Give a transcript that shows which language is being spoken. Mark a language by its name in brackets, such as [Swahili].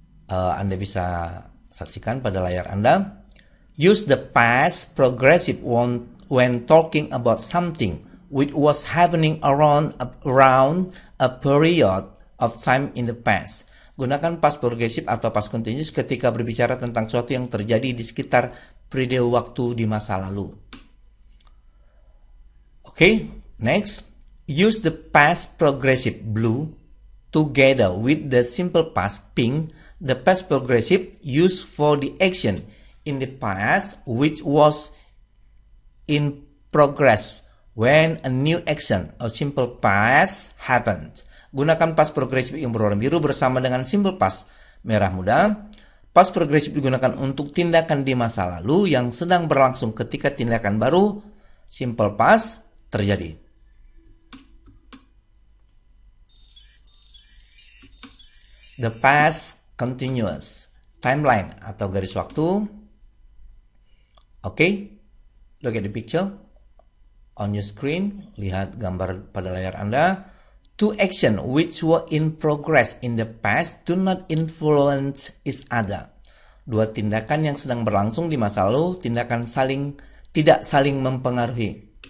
[Indonesian] Anda bisa saksikan pada layar Anda. [English] Use the past progressive when talking about something which was happening around a period of time in the past. [Indonesian] Gunakan past progressive atau past continuous ketika berbicara tentang sesuatu yang terjadi di sekitar periode waktu di masa lalu. [English] Okay, next. Use the past progressive blue together with the simple past pink. The past progressive used for the action in the past which was in progress when a new action or simple past happened. [Indonesian] Gunakan past progressive yang berwarna biru bersama dengan simple past merah muda. Past progressive digunakan untuk tindakan di masa lalu yang sedang berlangsung ketika tindakan baru simple past terjadi. [English] The past continuous. Timeline [Indonesian] atau garis waktu. [English] Okay, look at the picture on your screen. [Indonesian] Lihat gambar pada layar Anda. [English] Two actions which were in progress in the past do not influence each other. [Indonesian] Dua tindakan yang sedang berlangsung di masa lalu, tidak saling mempengaruhi.